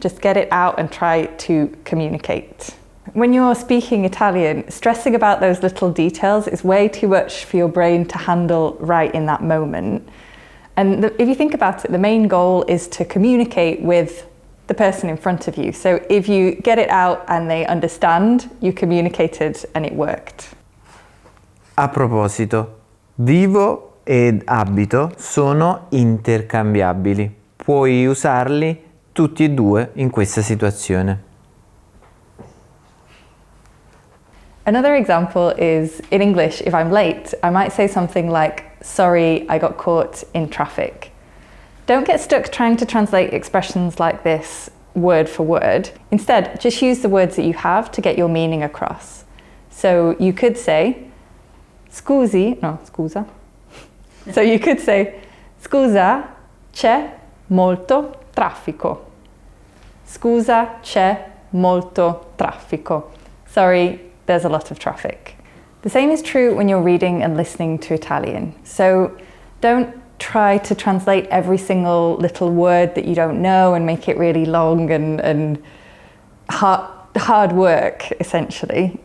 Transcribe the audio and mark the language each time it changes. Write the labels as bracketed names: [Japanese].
[English] Just get it out and try to communicate. When you're speaking Italian, stressing about those little details is way too much for your brain to handle right in that moment. And if you think about it, the main goal is to communicate with the person in front of you. So if you get it out and they understand, you communicated and it worked. [Italian] A proposito, vivo ed abito sono intercambiabili. Puoi usarli tutti e due in questa situazione. [English] Another example is in English, if I'm late, I might say something like, sorry, I got caught in traffic. Don't get stuck trying to translate expressions like this word for word. Instead, just use the words that you have to get your meaning across. So you could say, scusa. So you could say, [Italian] scusa, c'è molto traffico. Scusa, c'è molto traffico. [English] Sorry, there's a lot of traffic. The same is true when you're reading and listening to Italian. So don't try to translate every single little word that you don't know and make it really long and hard work, essentially.